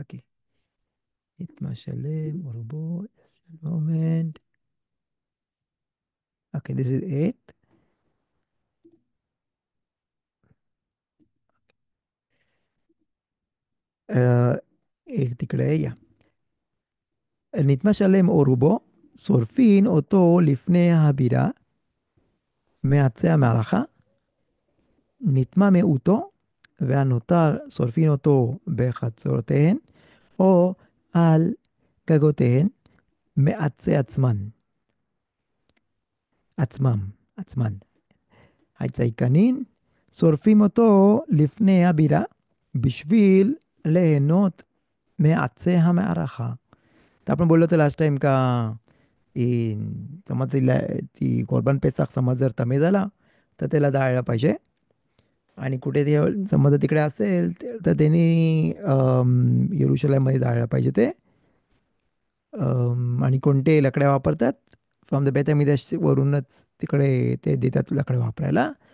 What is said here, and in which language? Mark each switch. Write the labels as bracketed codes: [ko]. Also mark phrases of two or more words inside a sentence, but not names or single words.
[mr] ओके, [he] נטמא שלם [mr] बरोबर, मोमेंट. [en] okay, this is 8th. [mr] तिकडे या. [he] נתמה שלם או רובו, שורפין אותו לפני הבירה, מעצי המערכה, נטמע מיעוטו, והנותר שורפין אותו בחצרותיהן, או על גגותיהן, מעצי עצמם, עצמן. הציקנין, שורפים אותו לפני הבירה, בשביל ליהנות מעצי המערכה. [mr] तर आपण बोललो होतो [en] last time [mr] का, समज ती [he] קרבן פסח [mr] समज जर तमे झाला, तर त्याला जाळलं पाहिजे. आणि कुठे ते समज तिकडे असेल, तर त्यांनी येरुशलेममध्ये जाळलं पाहिजे ते. आणि कोणते लकड्या वापरतात, [en] from the [mr] बेथामिदास वरूनच तिकडे ते देतात लकडे वापरायला.